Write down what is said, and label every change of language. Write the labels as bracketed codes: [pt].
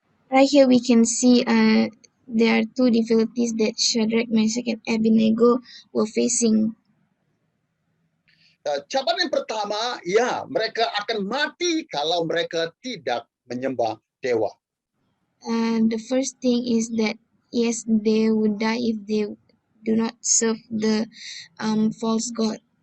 [en] Right here we can see there are two difficulties that Shadrach, Meshach, and Abednego were facing. [ms] Cabaran yang pertama, ya, mereka akan mati kalau mereka tidak menyembah dewa. [en] The first thing is that yes, they would die if they do not serve the false god.